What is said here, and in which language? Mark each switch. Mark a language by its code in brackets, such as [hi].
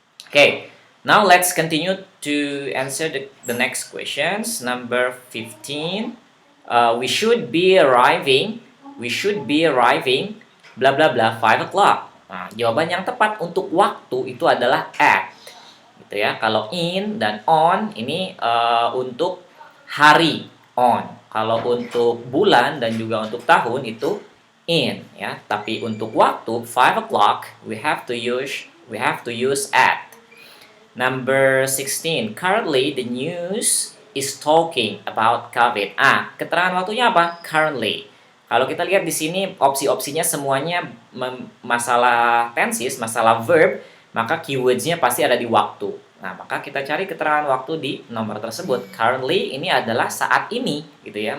[en] Okay, now let's continue to answer the next questions. Number 15, we should be arriving bla bla bla 5 o'clock. [id] Nah, jawaban yang tepat untuk waktu itu adalah at gitu ya. Kalau in dan on ini untuk hari, on. Kalau untuk bulan dan juga untuk tahun itu in ya. Tapi untuk waktu [en] 5 o'clock we have to use at. Number 16, currently the news is talking about COVID. [id] Keterangan waktunya apa? Currently. Kalau kita lihat di sini opsi-opsinya semuanya masalah tenses, masalah verb, maka keywords-nya pasti ada di waktu. Nah, maka kita cari keterangan waktu di nomor tersebut. Currently ini adalah saat ini, gitu ya.